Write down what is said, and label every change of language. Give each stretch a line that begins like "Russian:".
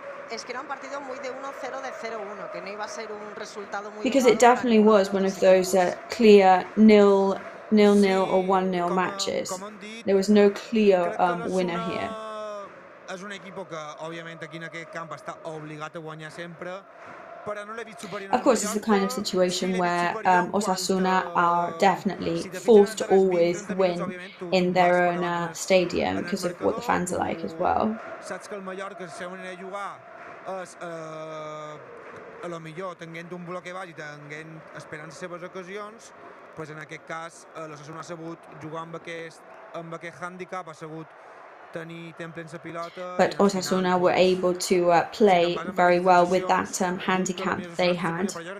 Spanish: Es que era un partido muy de 1-0 de 0-1, que no iba a ser un resultado muy.
English: Because it definitely was one of those clear 0-0 or 1-0 matches. There was no clear winner here.
Catalan: És un equip que, òbviament, aquí en aquest camp està obligat a guanyar sempre, però no l'he vist superior.
English: Of course, it's the kind of situation where Osasuna are definitely forced to always win in their own stadium because of what the fans are like as well.
Catalan: Saps que el Mallorca, la seva manera de jugar és a lo millor tenint un bloc baix i esperant les seves ocasions, pues en aquest cas l'Osasuna ha sabut jugar amb aquest hàndicap, ha sabut tenir temple en la pilota.
English: But Osasuna were able to play very well with that handicap they had.